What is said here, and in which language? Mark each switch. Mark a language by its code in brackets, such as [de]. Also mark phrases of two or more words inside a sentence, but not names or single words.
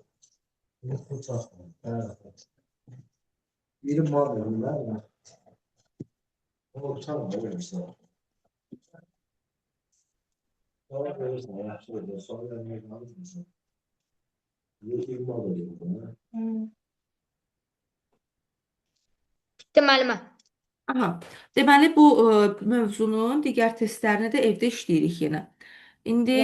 [tr] Bu çok. Evet. Bilim var bunlar da. O utanma öyle bir şey. [az] Sonra verirsən, yaxşı olur. Sonra vermək lazımdır. Yox, 20 alır. Bitdi müəllimə. Aha. Deməli bu mövzunun digər testlərini də evdə işləyirik yenə. İndi